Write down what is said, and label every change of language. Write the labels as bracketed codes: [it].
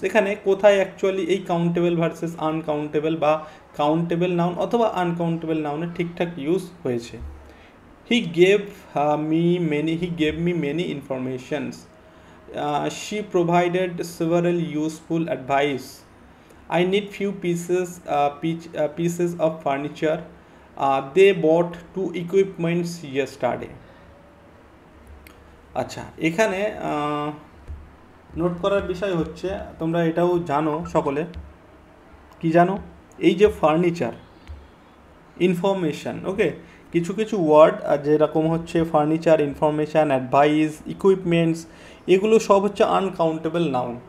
[bn] এখানে কোথায় অ্যাকচুয়ালি এই কাউন্টেবল ভার্সেস আনকাউন্টেবল বা কাউন্টেবল নাউন অথবা আনকাউন্টেবল নাউনের ঠিকঠাক ইউজ হয়েছে? [en] He gave me many informations, she provided several useful advice, I need few pieces of furniture. They bought 2 equipments yesterday. [bn] আচ্ছা, এখানে নোট করার বিষয় হচ্ছে, তোমরা এটাও জানো সকলে, কি জানো, এই যে ফার্নিচার, ইনফরমেশান, ওকে, কিছু কিছু ওয়ার্ড যেরকম হচ্ছে ফার্নিচার, ইনফরমেশান, অ্যাডভাইস, ইকুইপমেন্টস, এগুলো সব হচ্ছে আনকাউন্টেবল নাউন।